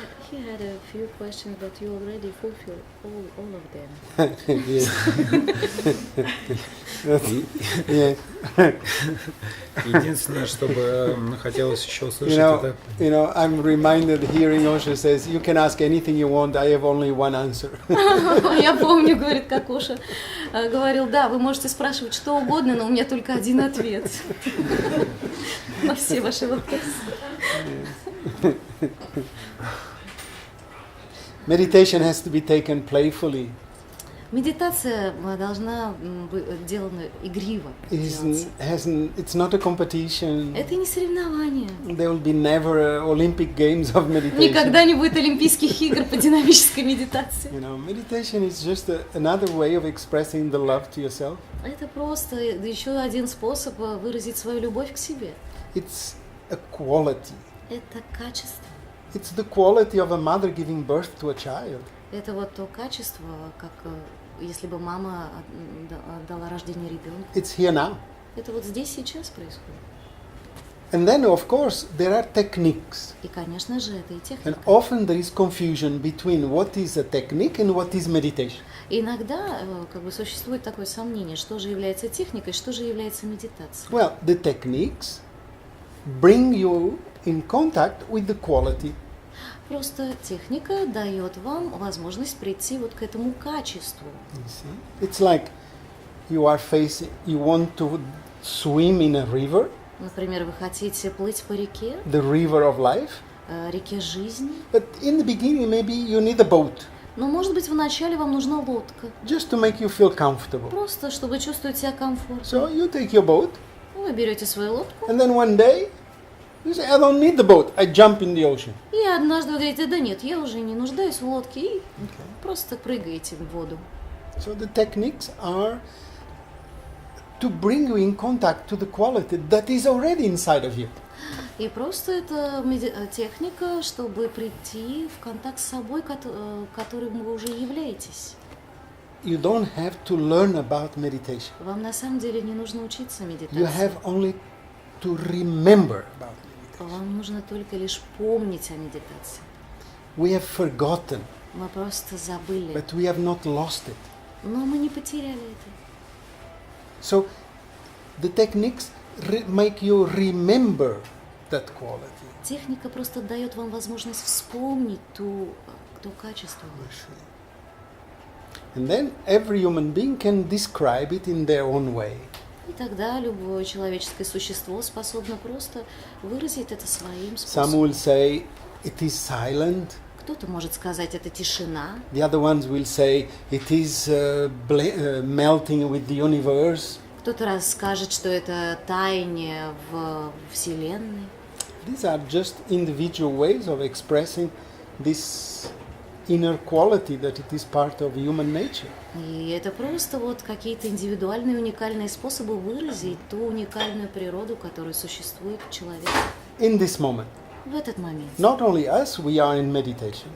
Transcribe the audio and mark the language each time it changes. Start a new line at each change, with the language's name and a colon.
English: He had a few questions, but you already fulfilled all of them. Yes.
Russian: Единственное, что бы хотелось еще услышать, это...
English: I'm reminded hearing Osho says, you can ask anything you want, I have only one answer.
Russian: Я помню, говорит, как Оша говорил, да, вы можете спрашивать что угодно, но у меня только один ответ на все ваши вопросы.
English: Meditation has to be taken playfully.
Russian: Медитация должна быть сделана игриво.
English: It's not a competition.
Russian: Это не соревнование.
English: There will be never Olympic games of meditation.
Russian: Никогда не будет Олимпийских игр по динамической медитации.
English: Meditation is just another way of expressing the love to yourself.
Russian: Это просто еще один способ выразить свою любовь к себе.
English: It's a quality.
Russian: Это качество.
English: It's the quality of a mother giving birth to a child.
Russian: Это вот то качество, как если бы мама дала рождение ребенку.
English: It's here now.
Russian: Это вот здесь сейчас происходит.
English: And then, of course, there are techniques.
Russian: И, конечно же, это и техника.
English: And often there is confusion between what is a technique and what is meditation.
Russian: Иногда как бы существует такое сомнение, что же является техникой, что же является медитацией.
English: Well, the techniques bring you in contact with the quality.
Russian: Просто техника дает вам возможность прийти вот к этому качеству.
English: It's like you want to swim in a river.
Russian: Например, вы хотите плыть по реке,
English: The river of life.
Russian: Реке жизни.
English: But in the beginning, maybe you need a boat.
Russian: Но, может быть, вначале вам нужна лодка.
English: Just to make you feel comfortable.
Russian: Просто, чтобы чувствовать себя комфортно.
English: So you take your boat.
Russian: Вы берете свою лодку.
English: And then one day, you say, I don't need the boat. I jump in the ocean.
Russian: И однажды вы говорите, да нет, я уже не нуждаюсь в лодке. И просто прыгаете в воду.
English: So the techniques are to bring you in contact to the quality that is already inside of you.
Russian: И просто это техника, чтобы прийти в контакт с собой, которым вы уже являетесь.
English: You don't have to learn about meditation.
Russian: Вам на самом деле не нужно учиться медитации.
English: You have only to remember about meditation.
Russian: Вам нужно только лишь помнить о медитации.
English: We have forgotten,
Russian: Мы просто забыли.
English: but we have not lost it.
Russian: Но мы не потеряли это.
English: So the techniques make you remember that quality.
Russian: Техника просто дает вам возможность вспомнить то качество.
English: And then every human being can describe it in their own way.
Russian: И тогда любое человеческое существо способно просто выразить это своим
English: Some
Russian: способом.
English: will say it is silent.
Russian: Кто-то может сказать, это тишина.
English: The other ones will say it is melting with the universe.
Russian: Кто-то расскажет, что это таяние в Вселенной.
English: These are just individual ways of expressing this inner quality that it is part of human nature.
Russian: И это просто вот какие-то индивидуальные, уникальные способы выразить ту уникальную природу, которая существует в человеке.
English: In this moment.
Russian: В этот момент.
English: Not only us, we are in meditation.